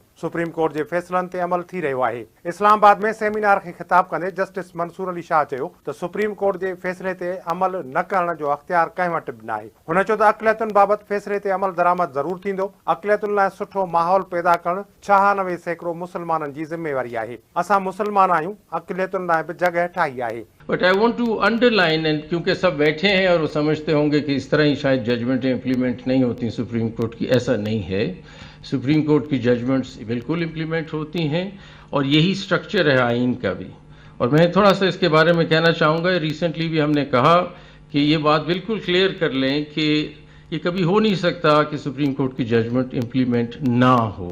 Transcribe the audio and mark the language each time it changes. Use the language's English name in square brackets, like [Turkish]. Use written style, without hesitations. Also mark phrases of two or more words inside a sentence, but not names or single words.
[Sindhi] सुप्रीम कोर्ट जे फैसलनि ते अमल थी रहियो आहे। इस्लामाबाद में सेमिनार खे ख़िताब कंदे जस्टिस मंसूर अली शाह चयो त सुप्रीम कोर्ट जे फैसले ते अमल न करण जो अख़्तियार कंहिं वटि बि न आहे। हुन चयो त अक़लियतुनि बाबति फैसले ते अमल दरामद ज़रूरु थींदो। अक़लियतुनि लाइ सुठो माहौल पैदा करणु 96% मुसलमाननि जी ज़िम्मेवारी आहे। असां मुसलमान आहियूं, अक़लियतुनि लाइ बि जॻह ठाही आहे। [English] but I want to underline, and [Urdu] کیونکہ سب بیٹھے ہیں اور وہ سمجھتے ہوں گے کہ اس طرح ہی شاید ججمنٹیں امپلیمنٹ نہیں ہوتی سپریم کورٹ کی، ایسا نہیں ہے. سپریم کورٹ کی ججمنٹس بالکل امپلیمنٹ ہوتی ہیں اور یہی سٹرکچر ہے آئین کا بھی. اور میں تھوڑا سا اس کے بارے میں کہنا چاہوں گا، ریسنٹلی بھی ہم نے کہا کہ یہ بات بالکل کلیئر کر لیں کہ یہ کبھی ہو نہیں سکتا کہ سپریم کورٹ کی ججمنٹ امپلیمنٹ نہ ہو.